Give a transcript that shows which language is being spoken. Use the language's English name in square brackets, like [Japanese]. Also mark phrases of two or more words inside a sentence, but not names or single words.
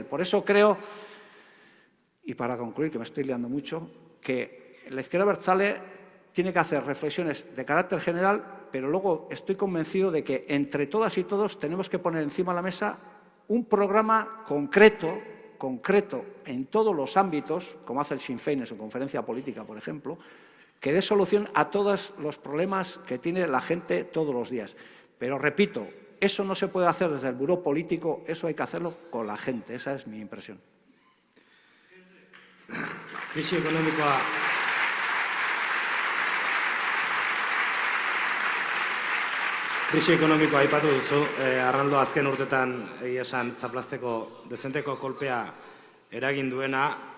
[Spanish] Por eso creo, y para concluir, que me estoy liando mucho, que la izquierda abertzale tiene que hacer reflexiones de carácter general, pero luego estoy convencido de que entre todas y todos tenemos que poner encima de la mesa un programa concreto en todos los ámbitos, como hace el Sinn Féin en su conferencia política, por ejemplo, que dé solución a todos los problemas que tiene la gente todos los días. Pero, repito, Eso no se puede hacer desde el buró político, eso hay que hacerlo con la gente. Esa es mi impresión. [Basque] Krisi ekonomikoa aipatu duzu, Arnaldo azken urtetan egia esan zaplazteko dezenteko kolpea eragin duena.